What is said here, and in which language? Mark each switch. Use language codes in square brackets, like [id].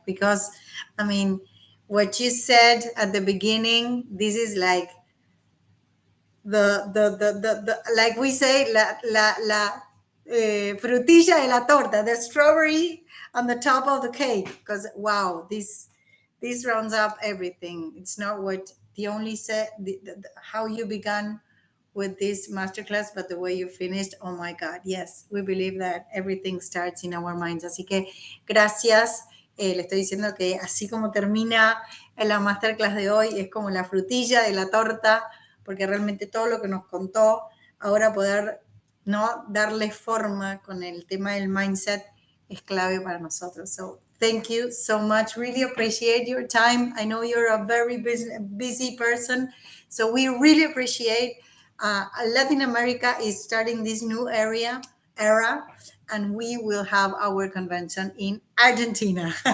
[en] Because, I mean, what you said at the beginning, this is like the like we say, [es] la frutilla de la torta, [en] the strawberry on the top of the cake. Because, wow, this rounds up everything. It's not what the only said, how you began with this masterclass, but the way you finished, oh my God, yes, we believe that everything starts in our minds. [es] Así que gracias. Le estoy diciendo que así como termina la masterclass de hoy, es como la frutilla de la torta, porque realmente todo lo que nos contó, ahora poder, ¿no?, darle forma con el tema del mindset es clave para nosotros. [en] So thank you so much. Really appreciate your time. I know you're a very busy person, so we really appreciate. Latin America is starting this new era, and we will have our convention in Argentina.